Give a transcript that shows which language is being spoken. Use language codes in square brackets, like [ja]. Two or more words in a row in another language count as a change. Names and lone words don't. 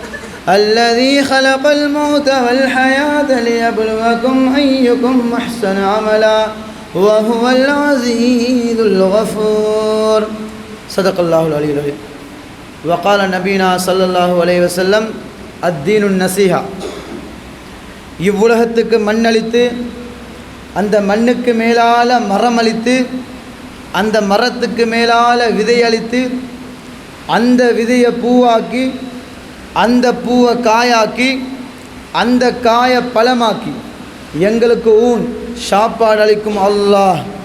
[ar] الذي خلق الموت والحياة ليبلوكم أيكم أحسن عملا وهو العزيز الغفور. صدق الله العلي العظيم. وقال نبينا صلى الله عليه وسلم الدين النصيحة. [ta] இவ்வுலகத்துக்கு மண்ணளித்து அந்த மண்ணுக்கு மேலால மரம் அளித்து அந்த மரத்துக்கு மேலால விதை அளித்து அந்த விதையை பூவாக்கி அந்த பூவை காயாக்கி அந்த காயை பழமாக்கி எங்களுக்கு சாப்பாடு அளிக்கும் அல்லாஹ்